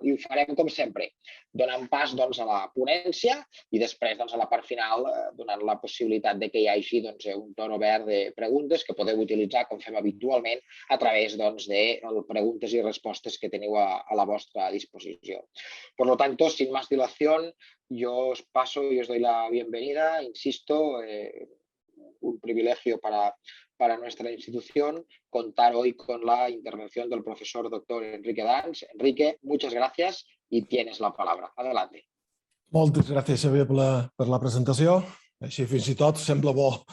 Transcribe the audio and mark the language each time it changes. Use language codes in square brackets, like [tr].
[ca] I ho farem, com sempre, donant pas doncs, a la ponència i després doncs, a la part final donant la possibilitat de que hi hagi doncs, un torn obert de preguntes que podeu utilitzar, com fem habitualment, a través doncs, de preguntes i respostes que teniu a la vostra disposició. [es] Por lo tanto, sin más dilación, yo os paso y os doy la bienvenida. Insisto, un privilegio para nuestra institución contar hoy con la intervención del profesor doctor Enrique Dans. Enrique, muchas gracias y tienes la palabra. Adelante. [ca] Moltes gràcies, Xavier, per la presentació. Així fins i tot sembla bo.